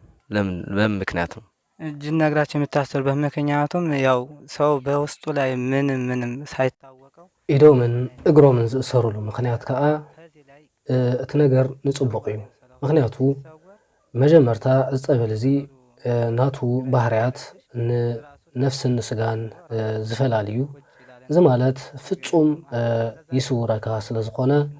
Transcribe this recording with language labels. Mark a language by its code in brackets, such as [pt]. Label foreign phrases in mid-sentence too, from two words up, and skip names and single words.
[am] ለምን ምክንያት ነው? እጅና እግራቸው የሚታሰሩበት ምክንያቱም ያው ሰው በውስጡ ላይ ምንም ሳይታወቀው [ti] ኢዶምን እግሮምን ዝእሰሩሉ ምክንያት ከዓ እቲ ነገር ንጽቡቕ እዩ። ምክንያቱ መጀመርታ ዝፀበል እዚ ናቱ ባህርያት ንነፍስን ንስጋን ዝፈላለዩ እዚ ማለት ፍጹም ይስውረካ ስለ ዝኾነ